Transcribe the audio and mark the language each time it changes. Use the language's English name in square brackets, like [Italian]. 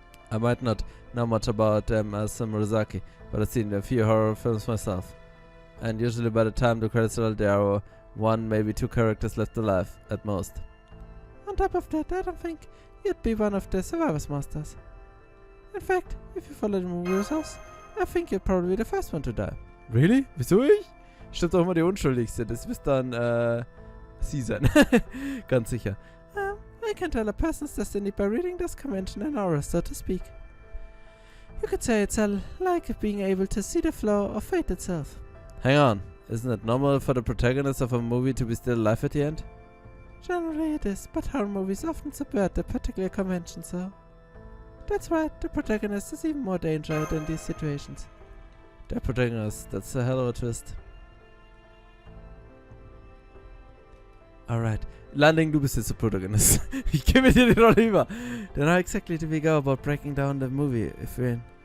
[English] I might not know much about them as Murasaki, but I've seen a few horror films myself. And usually by the time the credits roll, there are 1, maybe 2 characters left alive, at most. On top of that, I don't think you'd be one of the Survivors Masters. In fact, if you follow the movie rules, I think you'd probably be the first one to die. [German] Really? Wieso ich? Stimmt doch immer die Unschuldigste. Das müsste dann, sie sein. Ganz sicher. [English] I can tell a person's destiny by reading this convention and aura, so to speak. You could say it's like being able to see the flow of fate itself. Hang on. Isn't it normal for the protagonist of a movie to be still alive at the end? Generally it is, but horror movies often subvert the particular convention, so... That's why the protagonist is even more dangerous in these situations. [German] Der Protagonist, [English] that's a hell of a twist. Alright. [German] Landing, du bist jetzt der Protagonist. Ich gebe dir die Rolle über. [English] Then how exactly do we go about breaking down the movie, if we're in?